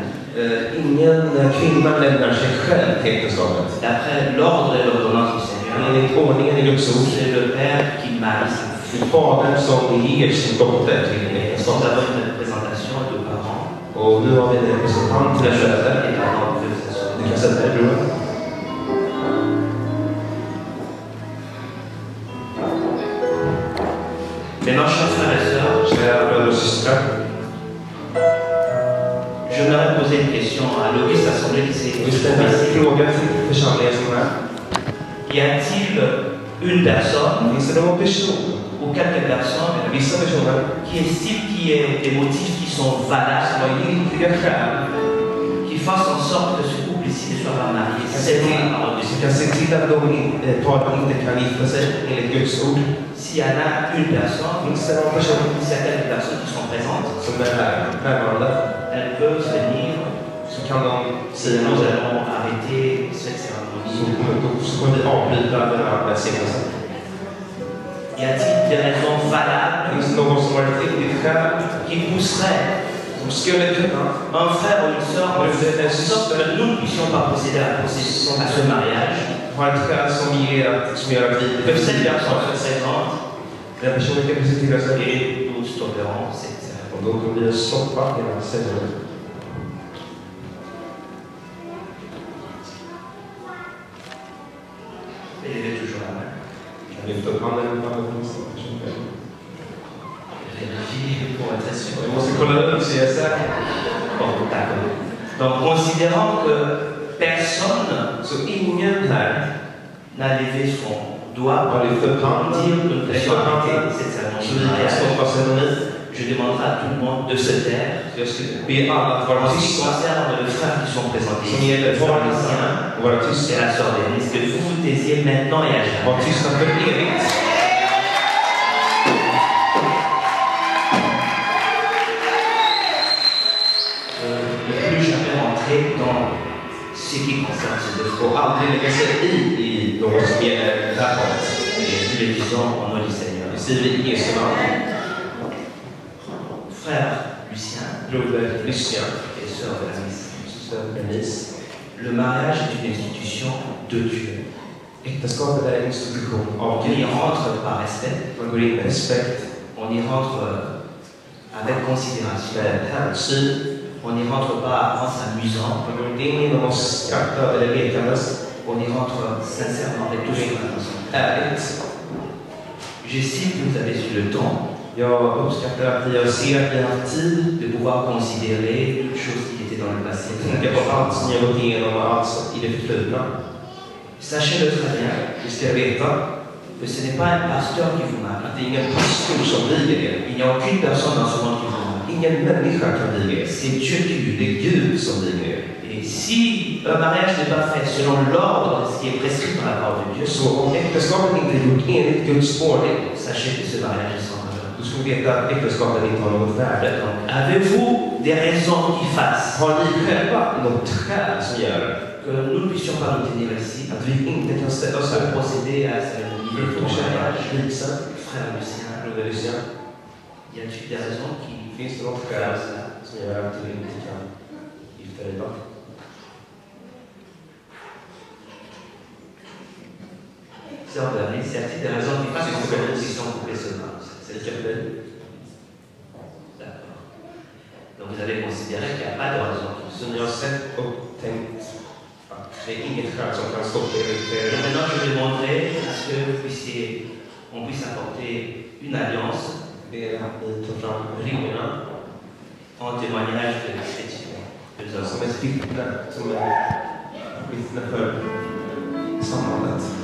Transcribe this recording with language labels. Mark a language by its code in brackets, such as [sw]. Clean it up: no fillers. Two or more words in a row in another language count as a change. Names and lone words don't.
[sv] Ingen kvinna lämnar sig själv till äktenskapet. [fr] D'après l'ordre et l'ordonnance du Seigneur, [sv] Enligt ordningen i Guds ord, [fr] c'est le père qui marie sa fille. [sv] fadern som ger sin dotter till [fr] Nous [sv] äktenskapet. [fr] avons une représentation de parents. [sv] Och nu har vi en representant till den föräldern. [fr] Et pardon, vous pouvez vous asseoir. [sv] Du kan sätta dig, bror. [fr] Maintenant, chers frères et sœurs, [sv] Kära bröder och systrar. [fr] j'aimerais poser une question à l'Auguste Assemblée qui s'est [sv] Vi ställer en fråga till församlingen som är. [fr] Y a-t-il une personne [sv] Finns det någon person, [fr] ou quelques personnes [sv] vissa personer, [fr] qui estiment qu'il y a des motifs qui sont [sv] som [fr] valables, [sv] har giltiga skäl, [fr] qui fassent en sorte que ce couple ici ne soit pas marié selon la parole de [sv] som [fr] Dieu? [sv] kan se till att parten inte kan gifta sig enligt Guds ord? [fr] S'il y en a une personne, [sv] Finns det någon person [fr] s'il y a quelques personnes qui sont présentes, [sv] som är här närvarande, [fr] elles peuvent venir. [sv] så kan de säga [fr] Nous [sv] något. [fr] allons arrêter cette cérémonie. [sv] Så kommer vi avbryta den här välsignelsen. [fr] Y a-t-il des raisons valables [sv] Finns det någon som har ett riktigt skäl, [fr] qui pousseraient [sv] som skulle kunna [fr] un frère ou une sœur en sorte que nous ne puissions pas procéder à ce mariage? [sv] ha ett skäl som gör att vi [fr] Que cette personne se présente [sv] den personen kan presentera sig [fr] et nous stopperons cette cérémonie. [sv] och då kommer vi att stoppa hela ceremonin. [fr] Élevez toujours la main. [sv] Lyft upp handen på alla personer. [fr] Vérifiez pour être sûr. [sv] Vi måste kolla upp så jag är säker. [fr] Bon, d'accord. Donc, considérant que personne [sv] Så ingen här [fr] n'a levé son doigt [sv] har lyft upp [fr] pour [sv] handen. [fr] dire que nous puissions arrêter cette [sv] Så [fr] cérémonie [sv] vi [fr] de [sv] kan [fr] mariage, [sv] stoppa ceremonin. [fr] je demanderai à tout le monde de se taire. [sv] Så jag skulle be alla att vara [fr] En ce qui [sv] tysta. [fr] concerne les frères qui sont présentés [sv] Som [fr] ici, [sv] gäller [fr] le frère [sv] barnen [fr] Lucien [sv] och vara [fr] et [sv] tysta. [fr] la sœur Denise, que vous vous taisiez maintenant et à jamais. [sv] Var tysta för evigt. [fr] Ne plus jamais rentrer dans ce qui concerne ce dossier. [sv] Och aldrig lägga sig i något som gäller det här fallet. [fr] Et nous le disons au nom du Seigneur. [sv] Det säger vi i Jesu namn. [fr] Frère Lucien [sv] Broder Lucien, [fr] et sœur Denise, [sv] syster Denise. [fr] le mariage est une institution de Dieu. [sv] Äktenskapet är en institution av [fr] On y [sv] Gud. [fr] rentre par respect, [sv] Man går in med respekt, [fr] on y rentre avec considération, [sv] med hänsyn. [fr] on n'y rentre pas en s'amusant, [sv] Man går inte in genom att skratta eller lekandes. [fr] on y rentre sincèrement et toujours avec attention. [sv] Ärligt. [fr] J'estime que vous avez eu le temps [sv] Jag uppskattar att jag ser att ni har haft tid [fr] de pouvoir considérer toutes choses qui étaient dans le passé. [sv] att tänka på allt som ni har gått igenom och allt i det förflutna. [fr] Sachez-le très bien, [sv] Vi ska veta [fr] que ce n'est pas un pasteur qui vous marie. [sv] att det är ingen pastor som viger er. [fr] Il n'y a aucune personne dans ce monde qui vous marie. [sv] Ingen människa kan viga er. [fr] C'est Dieu qui lui [sv] Det är Gud som viger er. [fr] Et si un mariage n'est pas fait selon l'ordre de ce qui est prescrit par la parole de Dieu, [sv] Så om äktenskapet inte är gjort enligt Guds ordning, [fr] sachez que ce mariage est sans valeur. [sv] då ska vi veta att äktenskapet inte har något värde. [fr] Donc, avez-vous des raisons qui fassent [sv] Har ni själva något skäl som gör [fr] que nous ne puissions pas nous tenir ici [sv] att vi inte kan ställa oss [fr] pour [sv] här [fr] procéder à cette [sv] för att fortsätta visa [fr] frère Lucien? [sv] Broder Lucien? [fr] Y a-t-il des raisons qui [sv] Finns det något skäl som gör att du inte kan gifta dig idag? [fr] Sœur Bernice, y a-t-il des raisons qui fassent que nous puissions couper ce mariage? C'est le café. D'accord. Donc vous avez considéré qu'il n'y a pas de raison. [sv] Så ni har sett och tänkt att det är inget skäl som kan stoppa er. [fr] Et maintenant, je demanderai à ce qu'on puisse apporter une alliance [sv] Det är att ni tar fram ringarna [fr] en témoignage de cette union. [sv] som ett vittne för sambandet.